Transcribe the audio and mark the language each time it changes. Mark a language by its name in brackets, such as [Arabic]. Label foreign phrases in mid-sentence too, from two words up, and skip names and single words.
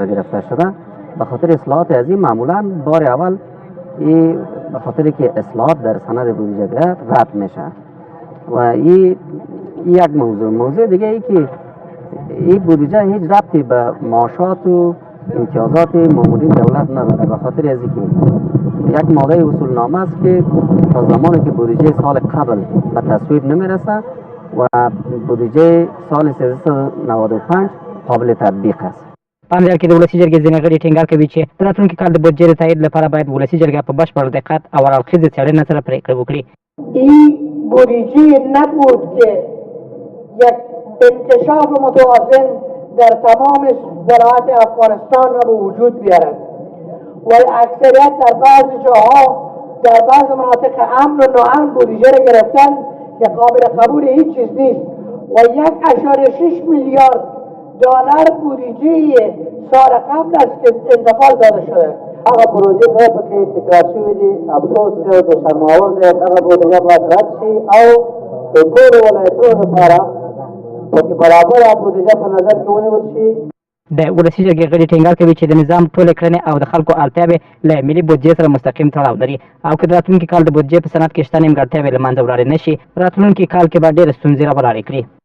[Persian] گرفته شده به خاطر اصلاحات از این معمولا بار اول به خاطر که اصلاحات در سند بودجه رد میشه و این یک موضوع دیگه ای که این بودجه هیچ ربطی به معاشات و امتیازات مامورین دولت نداره به خاطر از اینکه یک ماده اصول نامه است که تا زمانی که بودجه سال قبل به تصویب نمیرسه و بودجه سال 1395 قابل تطبیق است [Pashto] په همدې حال کې د ولسي جرګې ځینې غړي ټینګار کوي چې د راتلونکي کال د بودجې د تایید لپاره باید ولسي جرګه په بشپړ دقت او هراړخیزې څېړنې سره پرېکړه وکړي [Persian] این بودجه نبود که یک انکشاف متوازن در تمام ولایات افغانستان را به وجود بیارد و اکثریت در بعض جاها در بعض مناطق امن و ناامن بودجه را گرفتن که قابل قبول هیچ چیز نیست و 1.6 میلیارد دلار بودجه سال قبل است که انتقال داده شده [Pashto] هغه پروژه باید پکې تکرار شوي دي افسوس دی او د شرماور دی هغه بودجه باید رد شي او د ټولو ولایتونو لپاره پکې برابره بودجه په نظر کې ونیول شي د ولسي جرګې غړي ټینګار کوي چې د نظام ټولې کړنې او د خلکو اړتیاوې له ملي بودجې سره مستقیم تړاو لري او که د راتلونکي کال د بودجې په سند کې شته نیمګړتیاوې له منځه ولاړې نه شي راتلونکي کال کې به ډېرې ستونزې راولاړې کړي